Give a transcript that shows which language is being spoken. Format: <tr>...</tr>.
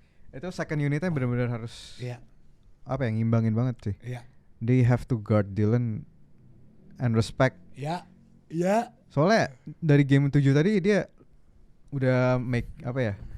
<id>Itu second unitnya benar-benar harus apa yang ngimbangin banget sih. Iya.</id> <en>They have to guard Dylan and respect.</en> <id>Iya. Soalnya dari game 7 tadi dia udah make apa ya?</id>